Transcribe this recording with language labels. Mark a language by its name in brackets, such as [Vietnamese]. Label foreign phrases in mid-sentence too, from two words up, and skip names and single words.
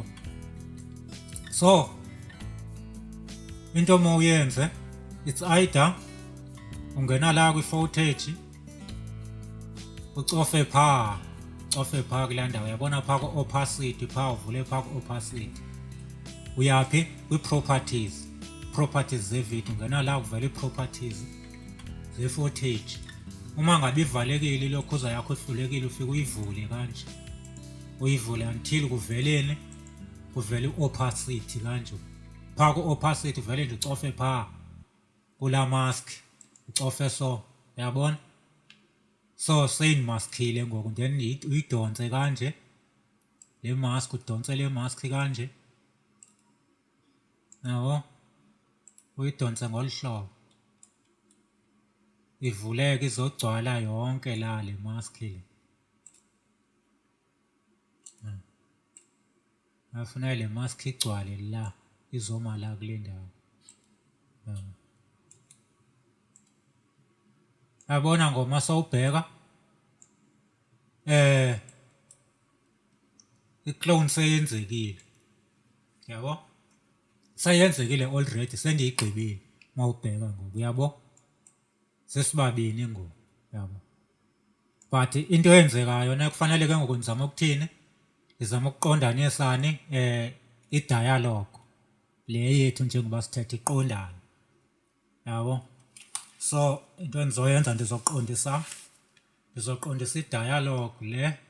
[Xhosa] So into mawuyenze [English] it's either [Xhosa] ungena la kwi-footage ucofe phaa kulaa ndawo, yabona phaa ku-opacity, phaa uvule phaa ku-opacity, uyaphi kwi-properties zevidiyo, ungena la kuvela ii-properties ze-footage. [Zulu] Uma ngabe ivalekile ilokhuza yakho ihlulekile, ufike uyivule kanje, uyivule until kuvele i-opacity kanje, phaa ku-opacity vele ndicofe phaa kulaa mask ucofe so uyabona so seyimaskile ngoku then uyidonse kanje le mask udonse le mask kanje yabo uyidonse ngolu hlobo ivuleke izogcwala yonke la le mask le afuna le mask igcwale la izoma la kule ndawo yabona ngoma sawubheka [Xhosa] i-clone seyenzekile yabo sayenzekile already sendiyigqibile mawubheka ngoku uyabo sesibabini ngoku yabo but into eyenzekayo na kufanele ke ngoku ndizama ukuthini ndizama ukuqondanisani i-dialogue le yethu njengoba sithethe iqondane yabo so into endizoyenza ndizoqondisa i-dialogue le